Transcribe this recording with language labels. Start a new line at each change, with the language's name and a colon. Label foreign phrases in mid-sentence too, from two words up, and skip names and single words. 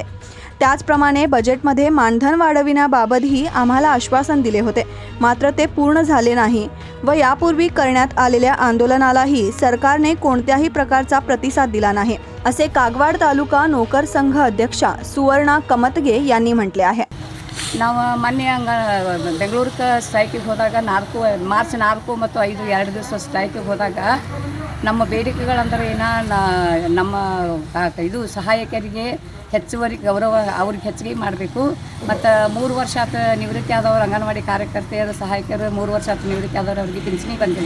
Marathi: त्याचप्रमाणे बजेटमध्ये मानधन वाढविण्याबाबतही आम्हाला आश्वासन दिले होते, मात्र ते पूर्ण झाले नाही व यापूर्वी करण्यात आलेल्या आंदोलनालाही सरकारने कोणत्याही प्रकारचा प्रतिसाद दिला नाही असे कागवाड तालुका नोकर संघ अध्यक्षा सुवर्णा कमतगे यांनी म्हटले आहे.
Kannada: ನಾವು ಮೊನ್ನೆ ಬೆಂಗಳೂರಿಗೆ ಸ್ಟ್ರೈಕಿಗೆ ಹೋದಾಗ ಮಾರ್ಚ್ 4 ಮತ್ತು 5 2 ದಿವಸ ಸ್ಟ್ರೈಕಿಗೆ ಹೋದಾಗ ನಮ್ಮ ಬೇಡಿಕೆಗಳಂದ್ರೆ ನಮ್ಮ ಇದು ಸಹಾಯಕರಿಗೆ ಹೆಚ್ಚುವರಿ ಗೌರವ ಅವ್ರಿಗೆ ಹೆಚ್ಚಿಗೆ ಮಾಡಬೇಕು. ಮತ್ತು 3 ವರ್ಷ ಆತ ನಿವೃತ್ತಿ ಆದವರು ಅಂಗನವಾಡಿ ಕಾರ್ಯಕರ್ತೆಯರು ಸಹಾಯಕರು 3 ವರ್ಷ ಆತ ನಿವೃತ್ತಿ ಆದವರು ಅವ್ರಿಗೆ ಪಿಂಚಣಿ ಬಂದಿಲ್ಲ.